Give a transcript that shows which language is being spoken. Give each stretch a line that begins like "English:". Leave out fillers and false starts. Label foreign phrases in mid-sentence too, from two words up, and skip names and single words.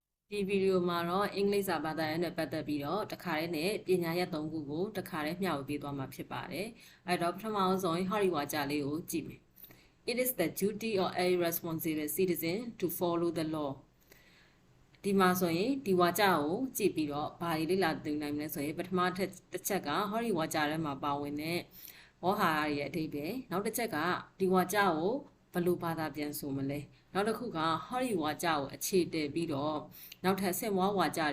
Burmese: ဒီဗီဒီယိုမှာတော့အင်္ဂလိပ်စာဘာသာရပ်နဲ့ပတ်သက်ပြီးတော့တခါတည်းနဲ့ပညာရပ်၃ခုကိုတခါတည်းမျှဝေပေးသွားမှာဖြစ်ပါတယ်။အဲ့တော့ပထမဆုံးဟောဒီဝါကြလေးကိုကြည့်မယ်။
English: It is the duty of a responsible citizen to follow the law.
Burmese: ဒီမှာဆိုရင်ဒီဝါကြကိုကြည့်ပြီးတော့ဘာတွေလေ့လာသိနိုင်မလဲဆိုရင်ပထမတစ်ချက်ကဟောဒီဝါကြထဲမှာပါဝင်တဲ့ဝေါ်ဟာရရဲ့အဓိပ္ပာယ်နောက်တစ်ချက်က ဒီဝါကြကိုဘယ်လိုဘာသာပြန်ဆိုမလဲနောက်တစ်ခုကဟောဒီဝါကြကိုအခြေတည်ပြီးတော့နောက်ထပ်ဆင့်မွားဝါကြ